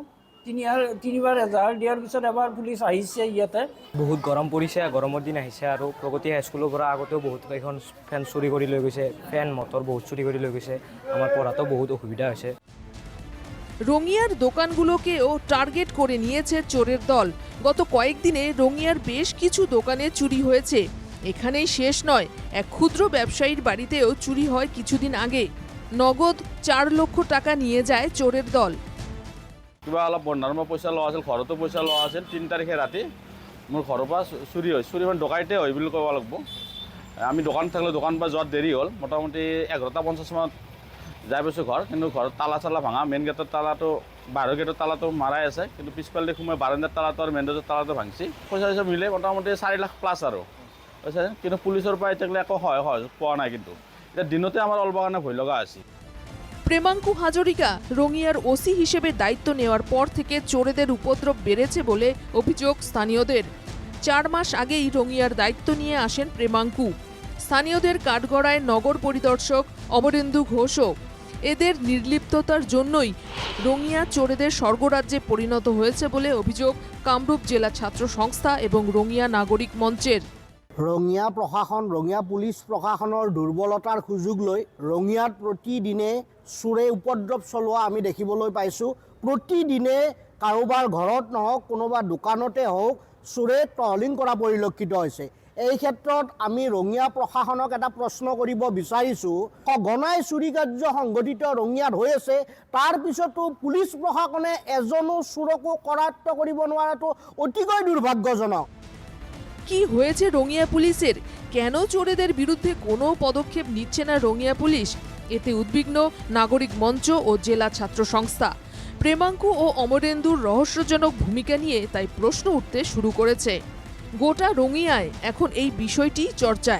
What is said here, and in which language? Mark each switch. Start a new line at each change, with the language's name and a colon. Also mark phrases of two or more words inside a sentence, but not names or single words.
Assamese: 3বাৰ এজাহাৰ দিয়াৰ পিছত এবাৰ পুলিচ আহিছে ইয়াতে। বহুত গৰম পৰিছে, গৰমৰ দিন আহিছে আৰু প্ৰগতি হাইস্কুলৰ পৰা আগতেও বহুত কেইখন ফেন চুৰি কৰি লৈ গৈছে, ফেন মটৰ বহুত চুৰি কৰি লৈ গৈছে। আমাৰ পঢ়াতো বহুত অসুবিধা হৈছে।
Bangla: রঙিয়ার দোকানগুলোকেও টার্গেট করে নিয়েছে চোরের দল। গত কয়েকদিনে রঙিয়ার বেশ কিছু দোকানে চুরি হয়েছে। এখানেই শেষ নয়, এক ক্ষুদ্র ব্যবসায়ীর বাড়িতেও চুরি হয় কিছুদিন আগে। নগদ 4 লক্ষ টাকা নিয়ে যায় চোরের দল।
Assamese: কিবা অলপ বন্ধাৰ পইচা লোৱা আছিল, ঘৰতো পইচা লোৱা আছিল। 3 তাৰিখে ৰাতি মোৰ ঘৰৰ পৰা চুৰি হয়। চুৰি মানে ডকাইতে হয় বুলি ক'ব লাগিব। আমি দোকান থাকিলোঁ, দোকান পৰা যোৱাত দেৰি হ'ল। মোটামুটি 11:50 মানত যাই পাইছোঁ ঘৰ, কিন্তু ঘৰত তালা চালা ভাঙা। মেইন গেটৰ তালাটো, বাহিৰৰ গেটৰ তালাটো মাৰাই আছে, কিন্তু পিছফালে সোমাই বাৰাণ্ডাৰ তালাটো আৰু মেইন গেটৰ তালাটো ভাঙিছে। পইচা চইচা মিলে মোটামুটি 4 লাখ প্লাছ আৰু পইচা, কিন্তু পুলিচৰ পৰা এতিয়ালৈ একো সহায় পোৱা নাই। কিন্তু এতিয়া দিনতে আমাৰ অলপ কাৰণে ভয় লগা আছে।
Bangla: প্রেমাঙ্কু হাজরিকা রঙিয়ার ওসি হিসেবে দায়িত্ব নেওয়ার পর থেকে চোরেদের উপদ্রব বেড়েছে বলে অভিযোগ স্থানীয়দের। 4 মাস আগেই রঙিয়ার দায়িত্ব নিয়ে আসেন প্রেমাঙ্কু। স্থানীয়দের কাঠগড়ায় নগর পরিদর্শক অমরেন্দু ঘোষও। এদের নির্লিপ্ততার জন্যই রঙিয়া চোরেদের স্বর্গরাজ্যে পরিণত হয়েছে বলে অভিযোগ কামরূপ জেলা ছাত্র সংস্থা এবং রঙিয়া নাগরিক মঞ্চের।
Assamese: ৰঙিয়া প্ৰশাসন, ৰঙিয়া পুলিচ প্ৰশাসনৰ দুৰ্বলতাৰ সুযোগ লৈ ৰঙিয়াত প্ৰতিদিনে চোৰে উপদ্ৰৱ চলোৱা আমি দেখিবলৈ পাইছোঁ। প্ৰতিদিনে কাৰোবাৰ ঘৰত নহওক, কোনোবা দোকানতে হওক, চোৰে টহলিং কৰা পৰিলক্ষিত হৈছে। এই ক্ষেত্ৰত আমি ৰঙিয়া প্ৰশাসনক এটা প্ৰশ্ন কৰিব বিচাৰিছোঁ। সঘনাই চুৰি কাৰ্য সংঘটিত ৰঙিয়াত হৈ আছে, তাৰ পিছতো পুলিচ প্ৰশাসনে এজনো চোৰকো কৰায়ত্ব কৰিব নোৱাৰাটো অতিকৈ দুৰ্ভাগ্যজনক।
Bangla: কি হয়েছে রঙিয়া পুলিশের? কেন চোরেদের বিরুদ্ধে কোনো পদক্ষেপ নিচ্ছে না রঙিয়া পুলিশ? এতে উদ্বিগ্ন নাগরিক মঞ্চ ও জেলা ছাত্র সংস্থা। প্রেমাঙ্কু ও অমরেন্দুর রহস্যজনক ভূমিকা নিয়ে তাই প্রশ্ন উঠতে শুরু করেছে। গোটা রঙিয়ায় এখন এই বিষয়টি চর্চায়।